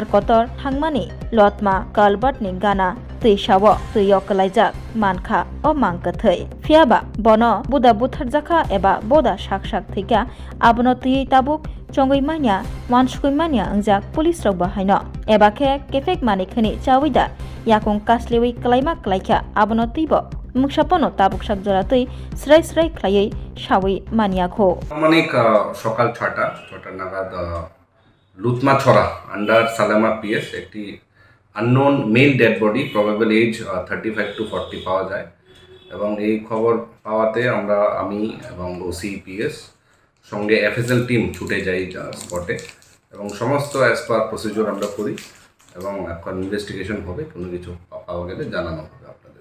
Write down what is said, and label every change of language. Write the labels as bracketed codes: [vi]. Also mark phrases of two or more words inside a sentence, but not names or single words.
[trp] Kotor thangmani lotma kalbatni gana tuisawo tuyo kalaijak manka o mangkathai piaba bono buda butharjaka eba boda sak thika abono tui tabuk chongoimania wansukuimania angjak police rok bahaino ebake kefek manikhani chawida yakung kaslewi kalaima kalaikha abono tibo muksapono tabuksak joratui srai khlaiei shawi maniakho [bn] আনুমানিক সকাল 6টা নাগাদ লুতমা ছড়া আন্ডার সালেমা পিএস একটি [en] unknown male dead body probable age 35 to 40 [bn] পাওয়া যায় এবং এই খবর পাওয়াতে আমি এবং [en] OC PS [bn] সঙ্গে [en] FSL team [bn] ছুটে যাই স্পটে এবং সমস্ত [en] as per procedure [bn] আমরা করি এবং এখন ইনভেস্টিগেশন হবে কোনো কিছু পাওয়া গেলে জানানো হবে আপনাদের।